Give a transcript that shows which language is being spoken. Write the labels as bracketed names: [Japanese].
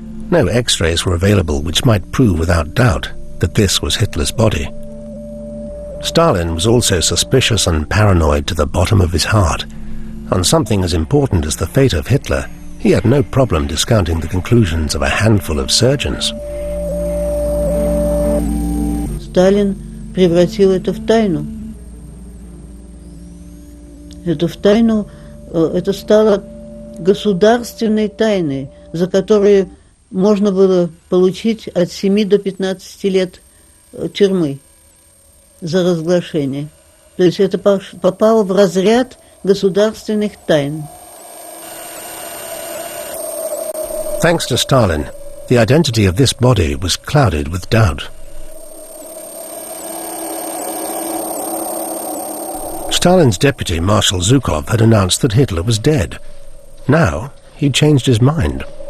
[English] No X-rays were available which might prove without doubt that this was Hitler's body. Stalin was also suspicious and paranoid to the bottom of his heart. On something as important as the fate of Hitler, he had no problem discounting the conclusions of a handful of surgeons. [Russian] Сталин превратил это в тайну. Это в тайну, это стало государственной тайной, за которую можно было получить от 7 до 15 лет тюрьмы за разглашение. То есть это попало в разряд государственных тайн. [English] Thanks to Stalin, the identity of this body was clouded with doubt. Stalin's deputy, Marshal Zhukov, had announced that Hitler was dead. Now, he'd changed his mind.